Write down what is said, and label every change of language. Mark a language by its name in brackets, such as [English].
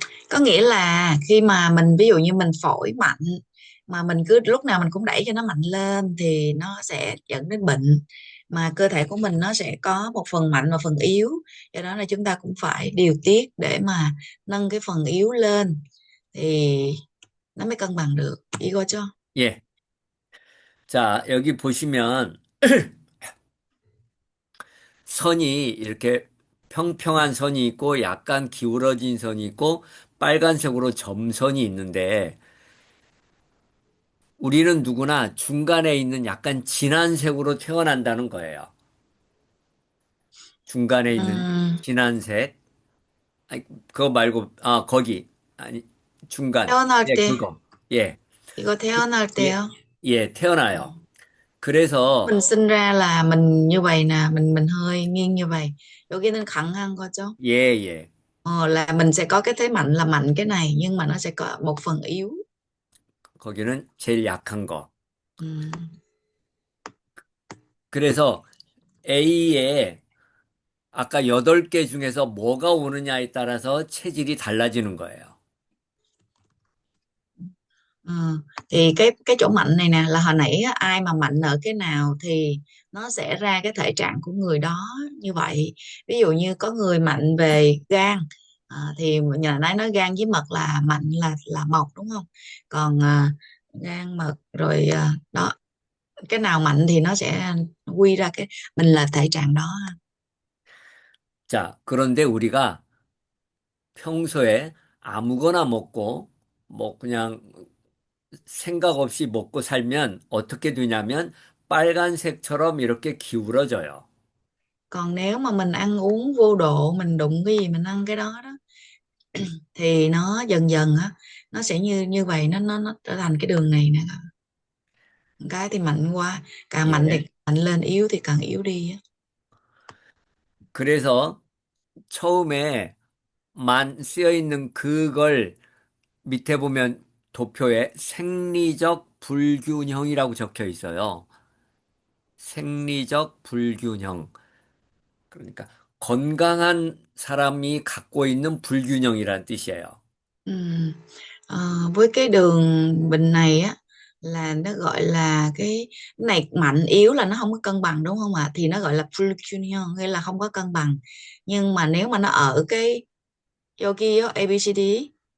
[Vietnamese] Có nghĩa là khi mà mình ví dụ như mình phổi mạnh mà mình cứ lúc nào mình cũng đẩy cho nó mạnh lên thì nó sẽ dẫn đến bệnh, mà cơ thể của mình nó sẽ có một phần mạnh và phần yếu, do đó là chúng ta cũng phải điều tiết để mà nâng cái phần yếu lên thì nó mới cân bằng được, [Korean] 이거죠? 예. 자, 여기 보시면 선이 이렇게 평평한 선이 있고 약간 기울어진 선이 있고 빨간색으로 점선이 있는데 우리는 누구나 중간에 있는 약간 진한 색으로 태어난다는 거예요. 중간에 있는 [Vietnamese] Ừm, [Korean] 진한 색. 아니, 그거 말고, 아, 거기. 아니, 중간. 태어날 예, 때 그거. 예. 이거 태어날 예, 때요. 예, [Vietnamese] Ừ. [Korean] 태어나요. 그래서, [Vietnamese] Mình sinh ra là mình như vậy nè, mình hơi nghiêng như vậy, [Korean] 여기는 강한 거죠. 예, 예. [Vietnamese] Là mình sẽ có cái thế mạnh là mạnh cái này, nhưng mà nó sẽ có một phần yếu. [Korean] 거기는 제일 약한 거. [Vietnamese] Ừm, [Korean] 그래서 A에 아까 8개 중에서 뭐가 오느냐에 따라서 체질이 달라지는 거예요. [Vietnamese] ờ. Thì cái chỗ mạnh này nè là hồi nãy á, ai mà mạnh ở cái nào thì nó sẽ ra cái thể trạng của người đó như vậy. Ví dụ như có người mạnh về gan, thì nhờ nói gan với mật là mạnh, là mộc đúng không? Còn gan mật rồi đó, cái nào mạnh thì nó sẽ quy ra cái mình là thể trạng đó. [Korean] 자, 그런데 우리가 평소에 아무거나 먹고, 뭐 그냥 생각 없이 먹고 살면 어떻게 되냐면 빨간색처럼 이렇게 기울어져요. [Vietnamese] Còn nếu mà mình ăn uống vô độ, mình đụng cái gì mình ăn cái đó đó, thì nó dần dần á, nó sẽ như như vậy, nó trở thành cái đường này nè. Cái thì mạnh quá, càng mạnh thì [Korean] 예. [Vietnamese] mạnh lên, yếu thì càng yếu đi á. [Korean] 그래서 처음에 만 쓰여 있는 그걸 밑에 보면 도표에 생리적 불균형이라고 적혀 있어요. 생리적 불균형. 그러니까 건강한 사람이 갖고 있는 불균형이란 뜻이에요. [Vietnamese] Ừ. Với cái đường bình này á, là nó gọi là cái này mạnh yếu là nó không có cân bằng đúng không ạ? Thì nó gọi là fluctuation, nghĩa là không có cân bằng. Nhưng mà nếu mà nó ở cái [Korean] 여기요, [Vietnamese] ABCD